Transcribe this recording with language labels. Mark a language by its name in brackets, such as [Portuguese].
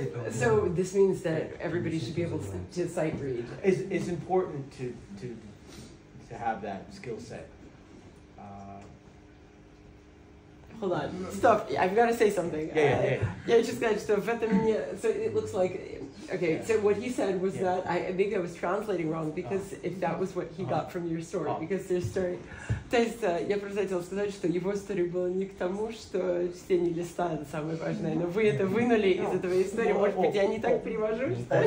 [English] So this means that everybody should be able to sight read. It's important to have that skill set. Hold on, stop. I've got to say something. Yeah. [Russian] Я хочу сказать, что в этом [English] so it looks like. Okay, so what he said was that I think I was translating wrong because if that was what he got from your story, because their story. [Russian] То есть я просто хотела сказать, что его история была не к тому, что чтение листа это самое важное, но вы это вынули из этого истории. Может быть, я не так перевожу?